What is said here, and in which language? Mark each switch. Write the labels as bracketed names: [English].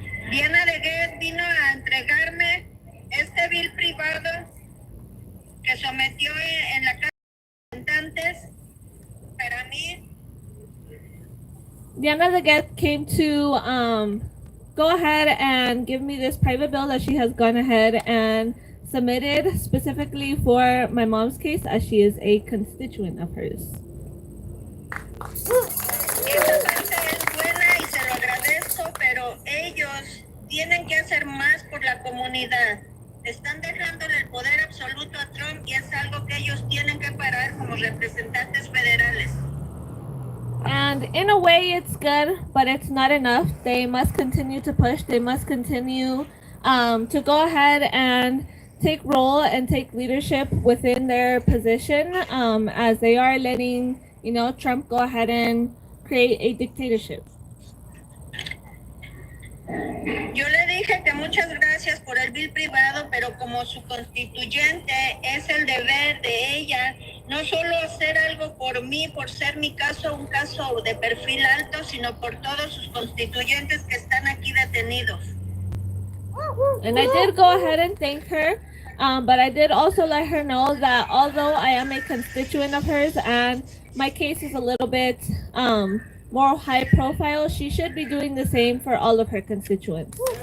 [Spanish] Diana de Guet vino a entregarme este bill privado que sometió en la Cámara de Representantes para mí. [English] Diana de Get came to go ahead and give me this private bill that she has gone ahead and submitted specifically for my mom's case, as she is a constituent of hers. [Spanish] Esa parte es buena y se lo agradezco, pero ellos tienen que hacer más por la comunidad. Están dejándole el poder absoluto a Trump y es algo que ellos tienen que parar como representantes federales. [English] And in a way, it's good, but it's not enough. They must continue to push. They must continue to go ahead and take role and take leadership within their position, as they are letting, Trump go ahead and create a dictatorship. [Spanish] Yo le dije que muchas gracias por el bill privado, pero como su constituyente es el deber de ella no solo hacer algo por mí, por ser mi caso un caso de perfil alto, sino por todos sus constituyentes que están aquí detenidos. [English] And I did go ahead and thank her, but I did also let her know that although I am a constituent of hers and my case is a little bit more high profile, she should be doing the same for all of her constituents.